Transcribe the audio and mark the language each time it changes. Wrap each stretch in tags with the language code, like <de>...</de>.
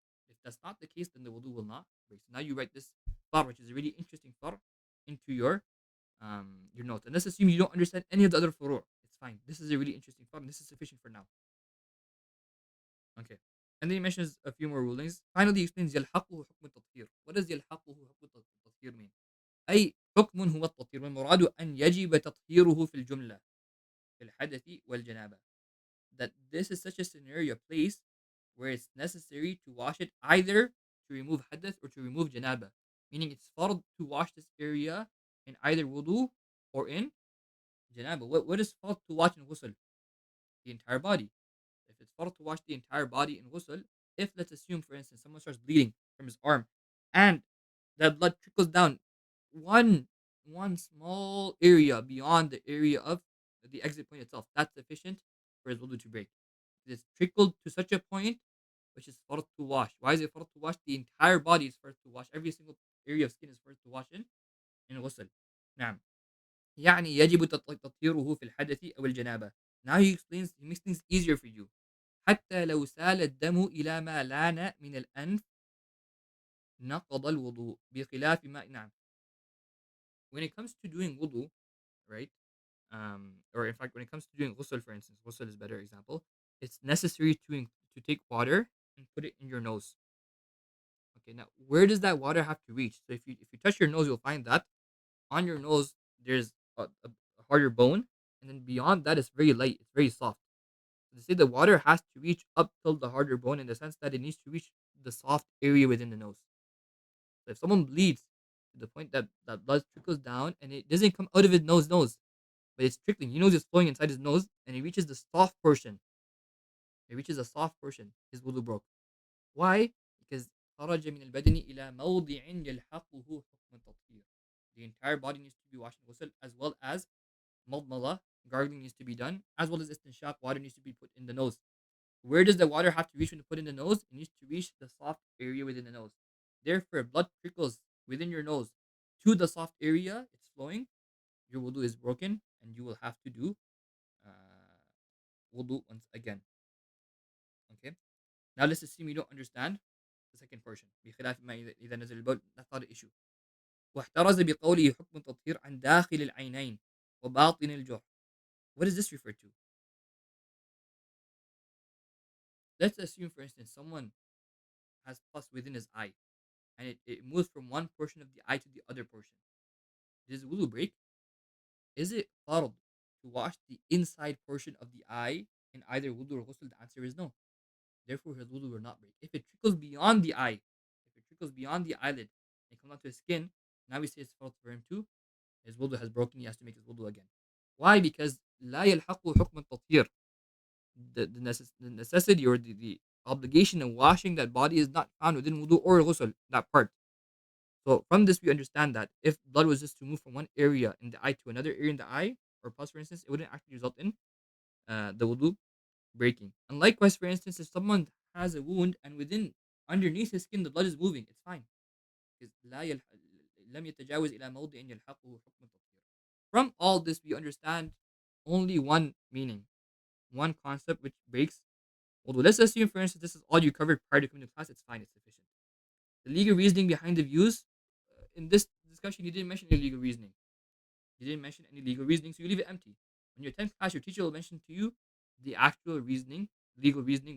<en>If that's not the case, then the wudu will not break. So now you write this thought, which is a really interesting thought, into your notes. And let's assume you don't understand any of the other furu'. It's fine. This is a really interesting thought, and this is sufficient for now. Okay. And then he mentions a few more rulings. Finally, he explains</en> <ar>يلحقه حكم التطهير.</ar> <en>What does</en> <ar>يلحقه حكم التطهير</ar> <en>mean?</en> <ar>أي حكم هو التطهير والمراد أن يجب تطهيره في الجملة في الحدث والجنابة.</ar> <en>That this is such a scenario, a place where it's necessary to wash it either to remove hadath or to remove janaba. Meaning it's fard to wash this area in either wudu or in janaba. What is fard to wash in ghusl? The entire body. If it's fard to wash the entire body in ghusl, if, let's assume, for instance, someone starts bleeding from his arm and that blood trickles down one one small area beyond the area of the exit point itself, that's sufficient for his wudu to break. It's trickled to such a point which is fard to wash. Why is it fard to wash? The entire body is fard to wash. Every single area of skin is fard to wash in ghusl.</en> <ar>نعم. يعني يجب تطهيره في الحدث أو الجنابة.</ar> <en>Now he makes things easier for you.</en> <ar>حتى لو سال الدم إلى ما لان من الأنف نقض الوضوء بخلاف ما نعم.</ar> <en>When it comes to doing wudu, right? Or in fact, when it comes to doing ghusl, for instance, ghusl is a better example. It's necessary to take water and put it in your nose. Okay, now where does that water have to reach? So if you touch your nose, you'll find that on your nose there's a harder bone, and then beyond that it's very light, it's very soft. So they say the water has to reach up till the harder bone in the sense that it needs to reach the soft area within the nose. So if someone bleeds to the point that blood trickles down and it doesn't come out of his nose, but it's trickling, he knows it's flowing inside his nose, and it reaches the soft portion. It reaches the soft portion. His wudu broke. Why? Because</en> <ar>خرج من البدن إلى موضع يلحقه حكم التطهير.</ar> <en>The entire body needs to be washed in ghusl, as well as madmala, gargling needs to be done, as well as istinshaq, water needs to be put in the nose. Where does the water have to reach when you put in the nose? It needs to reach the soft area within the nose. Therefore, blood trickles within your nose to the soft area, it's flowing, your wudu is broken, and you will have to do uh, wudu once again. Okay? Now let's assume you don't understand the second portion.</en> <ar>بخلاف ما إذا نزل البول,</ar> <en>that's not the issue.</en> <ar>واحترز بقوله حكم التطهير عن داخل العينين وباطن الجرح.</ar> <en>What does this refer to? Let's assume, for instance, someone has pus within his eye and it moves from one portion of the eye to the other portion. Does wudu break? Is it fard to wash the inside portion of the eye in either wudu or ghusl? The answer is no. Therefore, his wudu will not break. If it trickles beyond the eye, if it trickles beyond the eyelid and comes onto his skin, now we say it's fard for him too. His wudu has broken. He has to make his wudu again. Why? Because</en> <ar>لا يلحقه حكم التطهير.</ar> <en>The necessity or the obligation of washing that body is not found within wudu or ghusl, that part. So from this, we understand that if blood was just to move from one area in the eye to another area in the eye, or pus, for instance, it wouldn't actually result in the wudu breaking. And likewise, for instance, if someone has a wound and within underneath his skin the blood is moving, it's fine. Because</en> <ar>لم يتجاوز إلى موضع يلحقه حكم التطهير.</ar> <en>From all this, we understand only one meaning, one concept which breaks wudu. Let's assume, for instance, this is all you covered prior to coming to class. It's fine. It's sufficient. The legal reasoning behind the views in this discussion, you didn't mention any legal reasoning. You didn't mention any legal reasoning, so you leave it empty. When your 10th class, your teacher will mention to you the actual reasoning, legal reasoning.</en>